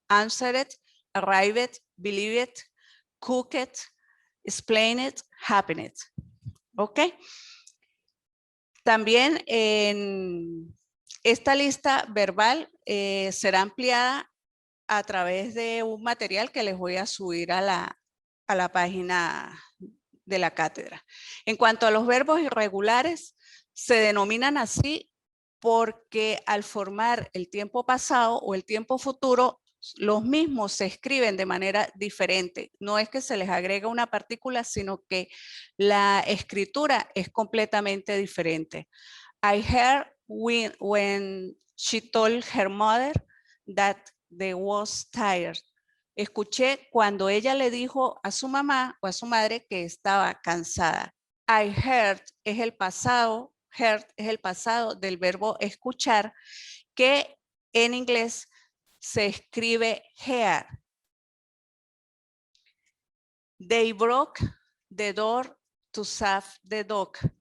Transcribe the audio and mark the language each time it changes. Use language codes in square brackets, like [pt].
[en] Answer it, arrive it, believe it, cook it, explain it, happen it. [es] ¿Ok? También en esta lista verbal será ampliada a través de un material que les voy a subir a la página de la cátedra. En cuanto a los verbos irregulares, se denominan así porque al formar el tiempo pasado o el tiempo futuro, los mismos se escriben de manera diferente. No es que se les agrega una partícula, sino que la escritura es completamente diferente. [en] I heard when she told her mother that they was tired. [es] Escuché cuando ella le dijo a su mamá o a su madre que estaba cansada. I heard es el pasado, heard es el pasado del verbo escuchar, que en inglés se escribe hear. [en] They broke the door to save the dog.